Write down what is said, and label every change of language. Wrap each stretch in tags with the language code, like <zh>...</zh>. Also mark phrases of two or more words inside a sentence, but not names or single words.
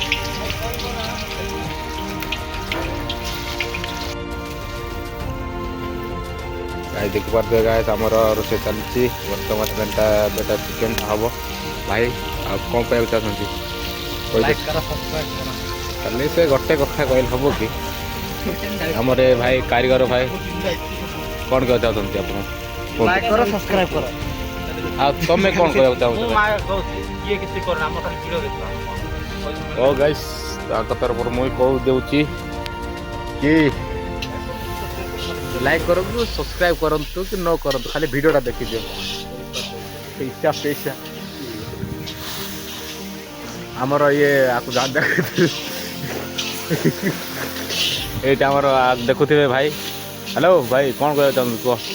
<or>ଭାଇ ଦେଖିପାରୁଥିବେ ଗାଇସ୍ ଆମର ରୋଷେଇ ଚାଲିଛି ବର୍ତ୍ତମାନ ବେଟା ଚିକେନଟା ହେବ ଭାଇ ଆଉ କ'ଣ କହିବାକୁ ଚାହୁଁଛନ୍ତି ଖାଲି ସେ ଗୋଟେ କଥା କହିଲେ ହେବ କି ଆମର ଏ ଭାଇ କାରିଗର ଭାଇ କ'ଣ କହିବାକୁ ଚାହୁଁଛନ୍ତି ଆପଣ</or> <hi>लाइक करो सब्सक्राइब करो</hi> <or>ଆଉ ତମେ କ'ଣ କହିବାକୁ ଚାହୁଁଛ ଓ ଗାଇସ୍ ତାଙ୍କ ତରଫରୁ ମୁଁ କହୁ ଦେଉଛି କି ଲାଇକ୍ କରନ୍ତୁ ସବସ୍କ୍ରାଇବ୍ କରନ୍ତୁ କି ନ କରନ୍ତୁ ଖାଲି ଭିଡ଼ିଓଟା ଦେଖିଦିଅ ପଇସା ଆମର ଇଏ ଆକୁ ଏଇଟା ଆମର ଦେଖୁଥିବେ ଭାଇ ହ୍ୟାଲୋ ଭାଇ କ'ଣ କହିବାକୁ ଚାହୁଁଛୁ କୁହ</or>